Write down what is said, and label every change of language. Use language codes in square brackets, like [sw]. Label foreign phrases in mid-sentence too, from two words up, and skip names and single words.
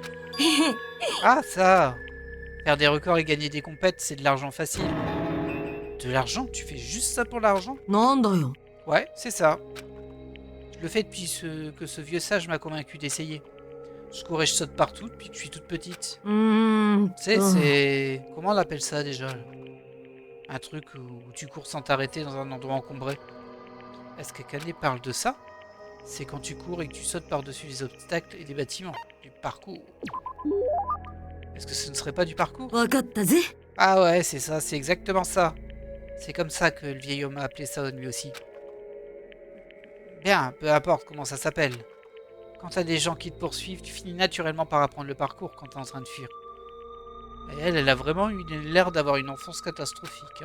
[fr] Ah, ça! Faire des records et gagner des compètes, c'est de l'argent facile. De l'argent? Tu fais juste ça pour l'argent? Ouais, c'est ça. Je le fais depuis que ce vieux sage m'a convaincu d'essayer. Je cours et je saute partout depuis que je suis toute petite. [ja] うーん。 [fr] Tu sais, c'est... Comment on appelle ça déjà là? Un truc où tu cours sans t'arrêter dans un endroit encombré. Est-ce que Akane parle de ça? C'est quand tu cours et que tu sautes par-dessus les obstacles et des bâtiments. Du parcours. Est-ce que ce ne serait pas du parcours? [ja] わかったぜ。 [fr] Ah ouais, c'est ça, c'est exactement ça. C'est comme ça que le vieil homme a appelé ça lui aussi. Bien, peu importe comment ça s'appelle. Quand t'as des gens qui te poursuivent, tu finis naturellement par apprendre le parcours quand t'es en train de fuir. Et elle a vraiment eu l'air d'avoir une enfance catastrophique.